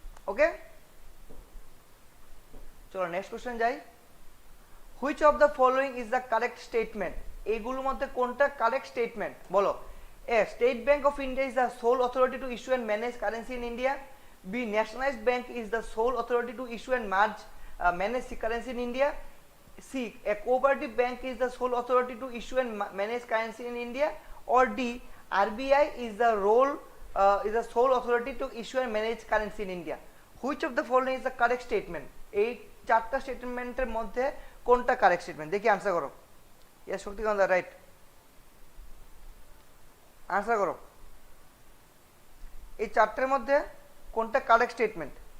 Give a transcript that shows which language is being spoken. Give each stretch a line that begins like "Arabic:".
Bangla: ওকে, চলো next question যাই।
English: Which of the following is the correct statement?
Bangla: এইগুলোর মধ্যে কোনটা কারেক্ট স্টেটমেন্ট বলো?
English: A. State Bank of India is the sole authority to issue and manage currency in India. B. Nationalized bank is the sole authority to issue and manage currency in India. C. A cooperative bank is the sole authority to issue and manage currency in India. Or D. RBI is the sole authority to issue and manage currency in India. Which of the following is the correct statement?
Bangla: এই চারটা স্টেটমেন্টের মধ্যে কোনটা correct statement? দেখি answer করো। Yes Shaktikanta, right, answer করো। এই চারটের মধ্যে কোনটা কারেক্ট স্টেটমেন্ট?